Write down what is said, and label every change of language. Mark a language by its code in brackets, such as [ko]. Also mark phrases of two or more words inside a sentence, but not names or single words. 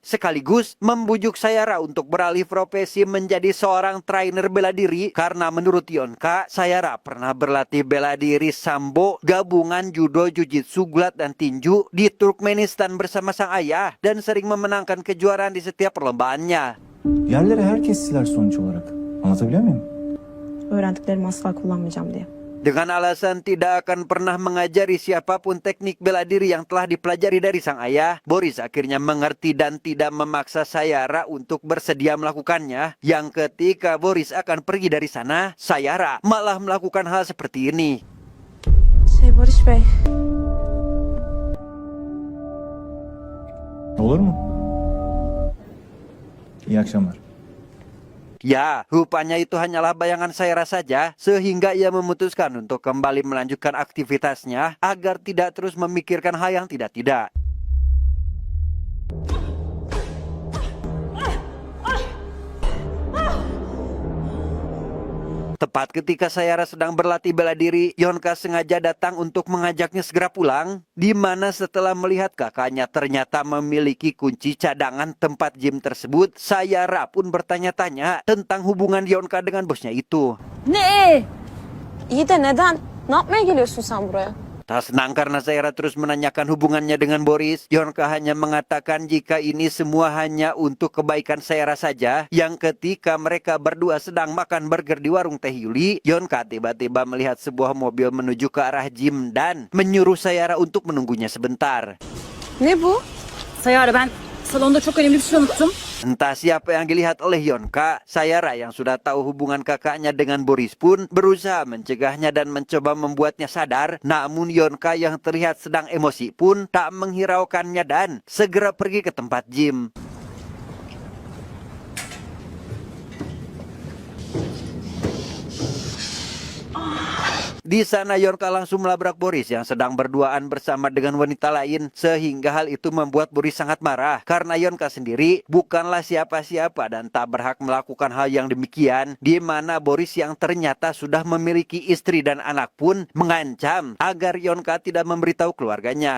[id] Sekaligus membujuk Sayara untuk beralih profesi menjadi seorang trainer bela diri. Karena menurut Yonka, Sayara pernah berlatih bela diri sambo, gabungan judo, jujitsu, gulat, dan tinju di Turkmenistan bersama sang ayah. Dan sering memenangkan kejuaraan di setiap perlombaannya. [tr] Yerlere herkes siler sonuç olarak. Anlatabiliyor muyum? Öğrendiklerimi asla kullanmayacağım diye. [id] Dengan alasan tidak akan pernah mengajari siapapun teknik bela diri yang telah dipelajari dari sang ayah, Boris akhirnya mengerti dan tidak memaksa Sayara untuk bersedia melakukannya. Yang ketika Boris akan pergi dari sana, Sayara malah melakukan hal seperti ini. [tr] Boris Bey. Olur mu? İyi akşamlar. [id] Ya, rupanya itu hanyalah bayangan Sayara saja, sehingga ia memutuskan untuk kembali melanjutkan aktivitasnya agar tidak terus memikirkan hal yang tidak-tidak. Tepat ketika Sayara sedang berlatih bela diri, Yonka sengaja datang untuk mengajaknya segera pulang, di mana setelah melihat kakaknya ternyata memiliki kunci cadangan tempat gym tersebut, Sayara pun bertanya-tanya tentang hubungan Yonka dengan bosnya itu. [tr] Ne? İyi de neden? Ne yapmaya geliyorsun sen buraya? [id] Tak senang karena Sayara terus menanyakan hubungannya dengan Boris, Yonka hanya mengatakan jika ini semua hanya untuk kebaikan Sayara saja. Yang ketika mereka berdua sedang makan burger di warung Teh Yuli, Yonka tiba-tiba melihat sebuah mobil menuju ke arah gym dan menyuruh Sayara untuk menunggunya sebentar. [tr] Ne bu? Sayara, ben salonda çok önemli bir şey unuttum. [id] Entah siapa yang dilihat oleh Yonka, Sayara yang sudah tahu hubungan kakaknya dengan Boris pun berusaha mencegahnya dan mencoba membuatnya sadar. Namun Yonka yang terlihat sedang emosi pun tak menghiraukannya dan segera pergi ke tempat gym. Di sana Yonka langsung melabrak Boris yang sedang berduaan bersama dengan wanita lain, sehingga hal itu membuat Boris sangat marah karena Yonka sendiri bukanlah siapa-siapa dan tak berhak melakukan hal yang demikian, di mana Boris yang ternyata sudah memiliki istri dan anak pun mengancam agar Yonka tidak memberitahu keluarganya.